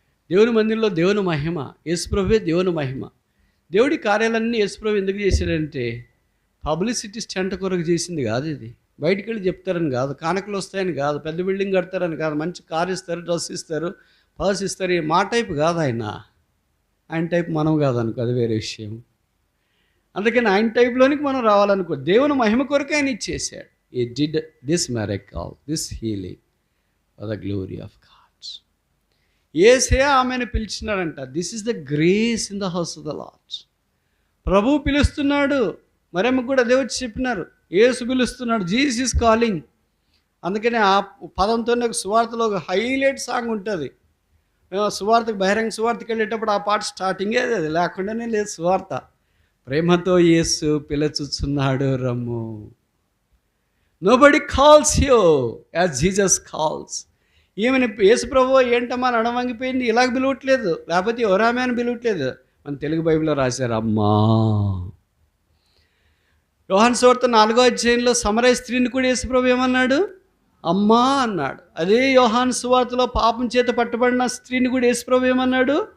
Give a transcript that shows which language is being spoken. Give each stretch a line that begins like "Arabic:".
Telugu: దేవుని మందిరంలో దేవుని మహిమ, యేసుప్రభువే దేవుని మహిమ. దేవుడి కార్యాలన్నీ యేసుప్రభు ఎందుకు చేశాడంటే పబ్లిసిటీ స్టంట్ కొరకు చేసింది కాదు. ఇది బయటికి వెళ్ళి చెప్తారని కాదు, కానుకలు వస్తాయని కాదు, పెద్ద బిల్డింగ్ కడతారని కాదు, మంచి కారు ఇస్తారు, డ్రెస్ ఇస్తారు, పర్స్ ఇస్తారు. మా టైప్ కాదు ఆయన టైప్ మనం కాదనుకో, అది వేరే విషయం. అందుకని ఆయన టైప్లోనికి మనం రావాలనుకో. దేవుని మహిమ కొరకు ఆయన ఇచ్చేసాడు.
English: He did this miracle, this healing for the glory of God.
Telugu: యేసే ఆమెను పిలిచినాడంట.
English: This is the grace in the house of the Lord.
Telugu: ప్రభువు పిలుస్తున్నాడు. మరియమ్మ కూడా అదే వచ్చి చెప్పినారు. యేసు పిలుస్తున్నాడు.
English: Jesus is calling.
Telugu: అందుకని ఆ పదంతోనే సువార్తలో ఒక హైలైట్ సాంగ్ ఉంటుంది. సువార్తకు బహిరంగ సువార్తకి వెళ్ళేటప్పుడు ఆ పాట స్టార్టింగే అది, లేకుండానే లేదు సువార్త. ప్రేమతో యేసు పిలుచుచున్నాడు రమ్ము.
English: Nobody calls you as Jesus calls.
Telugu: ఈమెను యేసుప్రభు ఏంటమ్మా అని అడవంగిపోయింది, ఇలాగ పిలవట్లేదు, లేకపోతే ఎవరామె అని పిలవట్లేదు. మన తెలుగు బైబిల్లో రాశారు అమ్మా. యోహాను సువార్త 4వ అధ్యాయంలో సమరయ స్త్రీని కూడా యేసుప్రభు ఏమన్నాడు? అమ్మా అన్నాడు. అదే యోహాను సువార్తలో పాపం చేత పట్టబడిన స్త్రీని కూడా యేసుప్రభు ఏమన్నాడు?